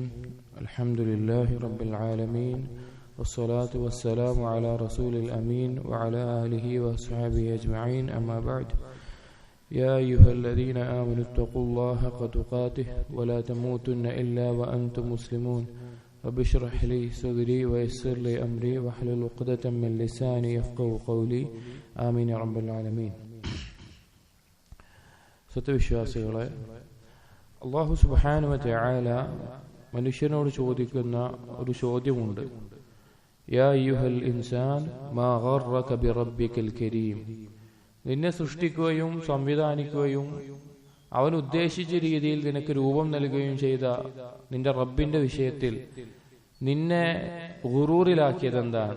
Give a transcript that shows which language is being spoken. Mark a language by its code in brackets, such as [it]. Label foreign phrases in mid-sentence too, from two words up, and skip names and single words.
[ar] الحمد لله رب العالمين، والصلاة والسلام على رسول الأمين وعلى آله وصحبه أجمعين، أما بعد. يا أيها الذين آمنوا اتقوا الله حق تقاته ولا تموتن إلا وأنتم مسلمون. رب اشرح لي صدري ويسر لي أمري واحلل عقدة من لساني يفقهوا قولي. آمين يا رب العالمين. [ml] സത്യവിശ്വാസികളെ, അല്ലാഹു [ar] سبحانه وتعالى [ml] മനുഷ്യനോട് ചോദിക്കുന്ന ഒരു ചോദ്യമുണ്ട്. [ar] يا أيها الإنسان ما غرك بربك الكريم. [ml] നിന്നെ സൃഷ്ടിക്കുകയും സംവിധാനിക്കുകയും അവൻ ഉദ്ദേശിച്ച രീതിയിൽ നിനക്ക് രൂപം നൽകുകയും ചെയ്ത നിന്റെ റബ്ബിന്റെ വിഷയത്തിൽ നിന്നെ ഗുറൂറിലാക്കിയത് എന്താണ്?